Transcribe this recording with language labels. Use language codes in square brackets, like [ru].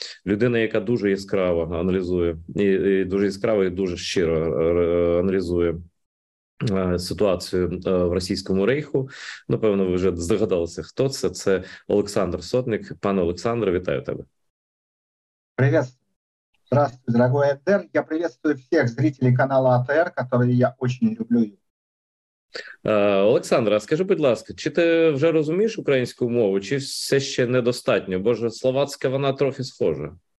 [uk] Людина, яка дуже яскраво аналізує, і дуже яскраво і дуже щиро аналізує ситуацію в Російському Рейху. Напевно, ви вже здогадалися, хто це. Це Олександр Сотник. Пане Олександре, вітаю тебе. [ru] Приветствую. Здравствуй, дорогой АТР. Я приветствую всех зрителей канала АТР, которые я очень люблю. [uk] Олександр, а скажи, будь ласка, чи ти вже розумієш українську мову, чи все ще недостатньо? Бо ж словацька, вона трохи схожа.